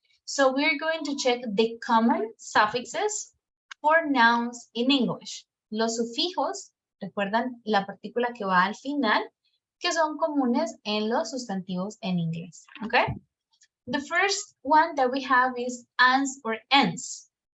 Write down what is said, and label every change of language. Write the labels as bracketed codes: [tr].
[en] So we're going to check the common suffixes for nouns in English. [es] Los sufijos, recuerdan la partícula que va al final, que son comunes en los sustantivos en inglés, okay? [en] The first one that we have is ans or ens.